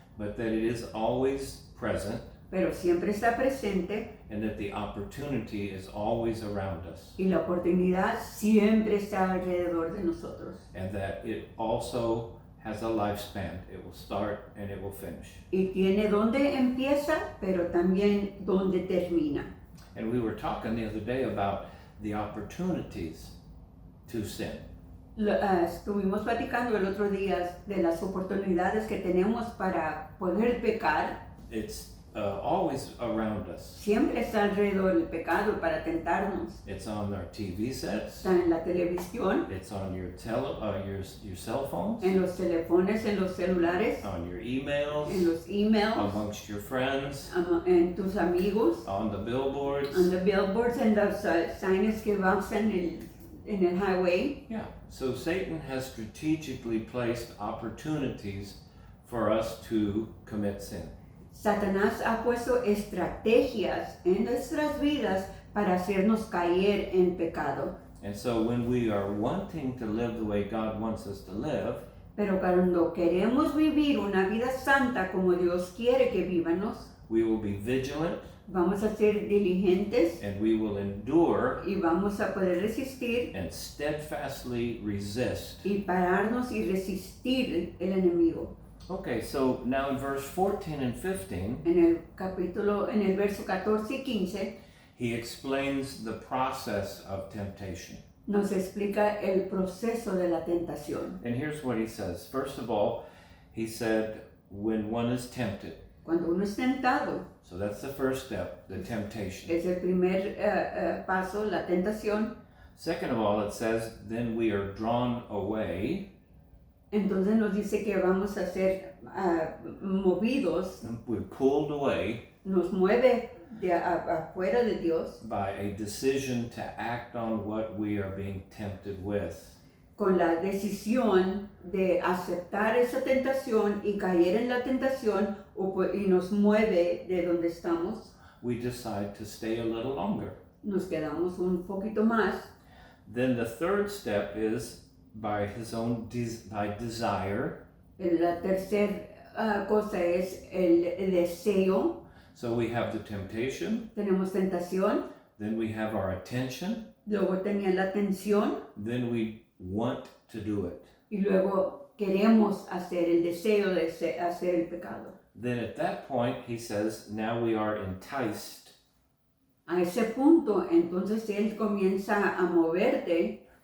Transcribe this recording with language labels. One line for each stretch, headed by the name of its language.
English: but that it is always present
Spanish: pero siempre está presente,
English: and that the opportunity is always around us,
Spanish: y la oportunidad siempre está alrededor de nosotros.
English: and that it also has a lifespan. It will start and it will finish.
Spanish: Y tiene donde empieza, pero también donde termina.
English: And we were talking the other day about the opportunities to sin.
Spanish: Estuvimos platicando el otro día de las oportunidades que tenemos para poder pecar.
English: It's always around us.
Spanish: Siempre está alrededor del pecado para tentarnos.
English: It's on our TV sets.
Spanish: Está en la televisión,
English: It's on your your cell phones,
Spanish: en los teléfonos, en los celulares,
English: on your
Spanish: en
English: emails,
Spanish: los emails,
English: amongst your friends,
Spanish: en tus amigos,
English: on the billboards.
Spanish: en los billboards, en los signs que van en el highway.
English: Yeah. So Satan has strategically placed opportunities for us to commit sin.
Spanish: Satanás ha puesto estrategias en nuestras vidas para hacernos caer en pecado.
English: And so when we are wanting to live the way God wants us to live,
Spanish: Pero cuando queremos vivir una vida santa como Dios quiere que vivamos,
English: we will be vigilant
Spanish: vamos a ser diligentes
English: and we will endure
Spanish: y vamos a poder resistir
English: and steadfastly resist.
Spanish: y pararnos y resistir el enemigo.
English: Okay, so now in verse 14 and 15,
Spanish: En el verso 14 y 15,
English: he explains the process of temptation.
Spanish: nos explica el proceso de la tentación.
English: And here's what he says. First of all, he said, when one is tempted.
Spanish: Cuando uno es tentado,
English: So that's the first step, the temptation.
Spanish: es el primer paso, la tentación.
English: Second of all, it says, then we are drawn away.
Spanish: Entonces nos dice que vamos a ser movidos,
English: We're pulled away
Spanish: nos mueve afuera de Dios
English: by a decision to act on what we are being tempted with.
Spanish: con la decisión de aceptar esa tentación y caer en la tentación y nos mueve de donde estamos,
English: we decide to stay a little longer.
Spanish: nos quedamos un poquito más.
English: Then the third step is by his own by desire.
Spanish: La tercera cosa es el deseo.
English: So we have the temptation,
Spanish: Tenemos tentación,
English: then we have our attention,
Spanish: luego tenía la atención
English: then we want to do it.
Spanish: y luego queremos hacer el deseo de hacer el pecado.
English: Then at that point, he says, now we are enticed.
Spanish: A ese punto, entonces él comienza a moverte